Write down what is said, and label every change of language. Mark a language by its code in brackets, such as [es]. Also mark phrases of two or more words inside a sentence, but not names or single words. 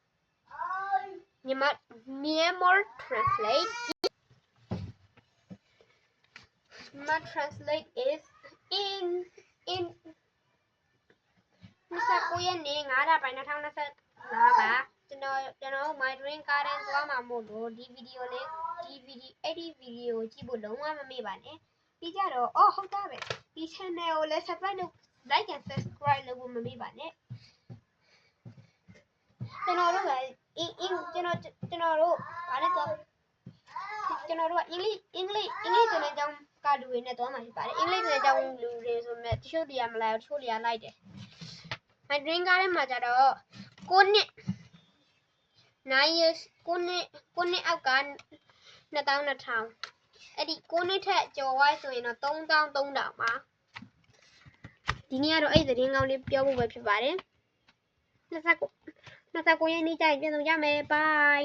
[en] Myanmar translate is in [my] 29 ရက်နေ့9လပိုင်း2025ပါကျွန်တော် my dream garden သွားမှာမို့လို့ဒီဗီဒီယိုကိုကြည့်ဖို့လုံးဝမမေ့ပါနဲ့ပြီးကြတော့ဟုတ်တာပဲဒီ channel ကိုလည်း subscribe လုပ် [en] like and subscribe [my] လုပ်ဖို့မမေ့ပါနဲ့ ကျွန်တော်တို့ကကျွန်တော်တို့ဗာနဲ့တော့ကျွန်တော်တို့ကအင်္ဂလိပ်သင်တဲ့ကျောင်းက လူတွေနဲ့သွားမှာဖြစ်ပါတယ်အင်္ဂလိပ်သင်တဲ့ကျောင်းလူတွေဆိုမဲ့တချို့တွေကမလိုက်ဘူးတချို့တွေကလိုက်တယ် my dream garden မှာကြတော့9နှစ်9 years 9နှစ်အောက်က22,000အဲ့ဒီ9နှစ်ထက်ကျော်သွားဆိုရင်တော့33,000ပါဒီနေ့ကတော့အဲ့သတင်းကောင်းလေးပြောဖို့ပဲဖြစ်ပါတယ်29ရက်နေ့ကျရင်ပြန်ဆောင်ကြမယ် bye